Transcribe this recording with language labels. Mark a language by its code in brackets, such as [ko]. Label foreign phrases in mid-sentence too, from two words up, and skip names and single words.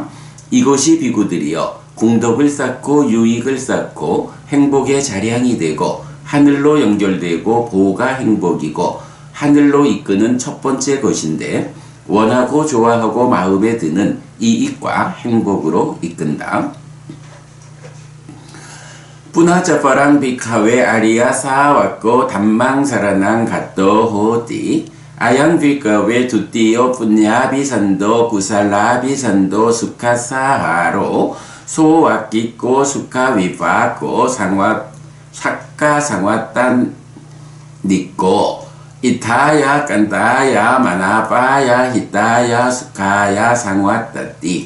[ko] 이것이 비구들이여 공덕을 쌓고 유익을 쌓고 행복의 자량이 되고 하늘로 연결되고 보가 행복이고 하늘로 이끄는 첫 번째 것인데 원하고 좋아하고 마음에 드는 이익과 행복으로 이끈다. [pi] 뿌나자파랑 비카웨 아리야 사와코 담망사라낭 갓도 호띠 아양 비카웨 두띠오 푸냐비산도 구살라비산도 수카사하로 소와끼꼬 수카위파코 사카 상왔단 니꼬 이타야 깐타야 마나파야 히타야 수카야 상왔다띠.